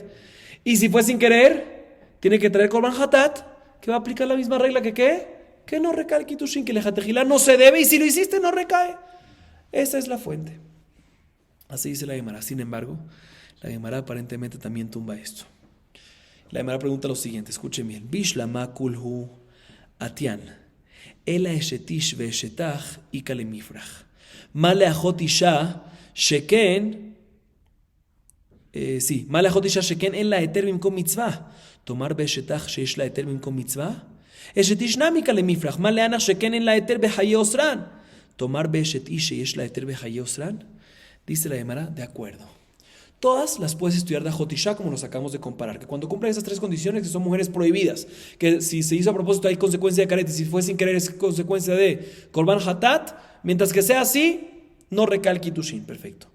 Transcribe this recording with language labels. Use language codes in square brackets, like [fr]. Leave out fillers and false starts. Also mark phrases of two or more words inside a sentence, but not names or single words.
[es] Y si fue sin querer, tiene que traer [he] קרבן חטאת, [es] que va a aplicar la misma regla que ¿qué? Que no recae el kiddushin, que el lejatejilá no se debe, y si lo hiciste no recae. Esa es la fuente. Así dice la Gemara. Sin embargo, la Gemara aparentemente también tumba esto. La Gemara pregunta lo siguiente, escuchen bien. [arc] בשלמא כולהו אתיין, אלא אשת איש ואשת אח איכא למיפרך. מה לאחות אשה שכן, מה לאחות אשה שכן אין לה היתר במקום מצוה. תאמר באשת אח שיש לה היתר במקום מצוה. אשת איש נמי איכא למיפרך. מה להנך שכן אין לה היתר בחיי אוסרן. תאמר באשת איש שיש לה היתר בחיי אוסרן. [es] Dice la Gemara, de acuerdo. Todas las puedes estudiar de [he] אחות אשה, [es] como nos acabamos de comparar, que cuando cumplen esas tres condiciones, que son mujeres prohibidas, que si se hizo a propósito hay consecuencia de karet, y si fue sin querer es consecuencia de [he] קרבן חטאת, [es] mientras que sea así, no recae el kiddushin, perfecto.